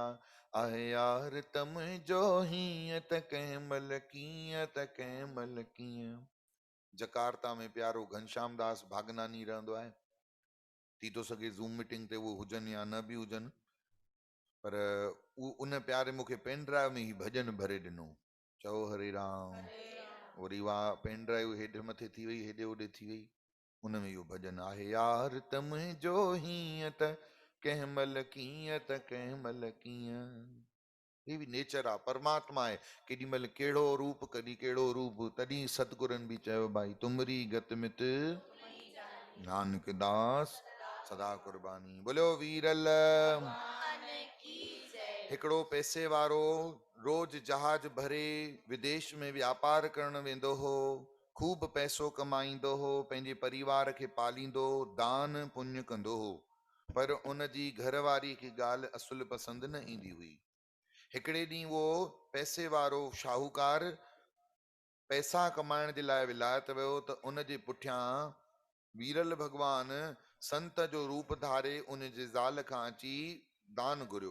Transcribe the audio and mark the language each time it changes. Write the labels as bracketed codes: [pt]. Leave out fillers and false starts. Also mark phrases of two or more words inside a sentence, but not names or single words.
[sd] आहे यार त मुंहिंजो हीअं त कंहिं महिल कीअं त कंहिं महिल कीअं। जकार्ता में प्यारो घनश्याम दास भागनानी रहंदो आहे। थी थो सघे [en] Zoom meeting [sd] ते उहो हुजनि या न बि हुजनि, पर उन प्यारे मूंखे [en] pen drive [sd] में ही भॼन भरे ॾिनो। चओ हरे राम। वरी वाह [en] pen drive [sd] हेॾे मथे थी वई, हेॾे होॾे थी वई, उन में इहो भॼन आहे, यार त मुंहिंजो हीअं त कंहिं महिल कीअं त कंहिं महिल कीअं। हे बि नेचर आहे, परमात्मा आहे, केॾी महिल कहिड़ो रूप, कॾहिं कहिड़ो रूप। तॾहिं सतगुरनि बि चयो भाई, [pa] ਤੁਮਰੀ ਗਤਿ ਮਿਤਿ ਨਾਨਕ ਦਾਸ ਸਦਾ ਕੁਰਬਾਨੀ। [sd] बोलो वीरल। हिकिड़ो पैसे वारो रोज जहाज भरे विदेश में व्यापार करण वेंदो हो, खूब पैसो कमाईंदो हो, पंहिंजे परिवार खे पालींदो, दान पुण्य कंदो हो, पर उन जी घरवारी खे ॻाल्हि असुल पसंदि न ईंदी हुई। हिकिड़े ॾींहुं वो पैसे वारो शाहूकार पैसा कमाइण जे लाइ विलायत वियो, त उन जे पुठियां वीरल भगवान संत जो रूप धारे उन जे ज़ाल खां अची दान घुरियो।